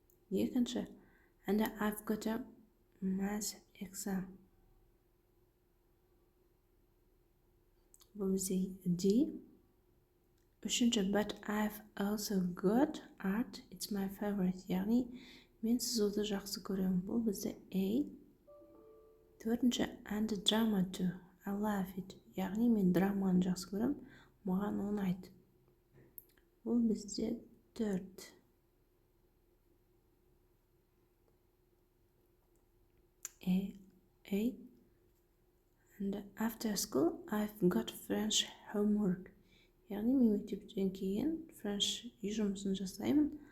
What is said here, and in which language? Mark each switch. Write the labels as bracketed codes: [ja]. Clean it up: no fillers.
[kk] Екінші, [en] and I've got a math exam. [kk] Бұл бізде D. Үшінші, [en] but I've also got art, it's my favorite. [kk] Яғни, мен сызуды жақсы көремін. Бұл бізде A. Төртінші, [en] and drama too, I love it. [kk] Яғни, мен драманы жақсы көремін, маған ұнайды. Бұл бізде 4. [en] A. And after school, I've got French homework. [kk] Яғни, мен мектептен кейін French үй жұмысын жасаймын.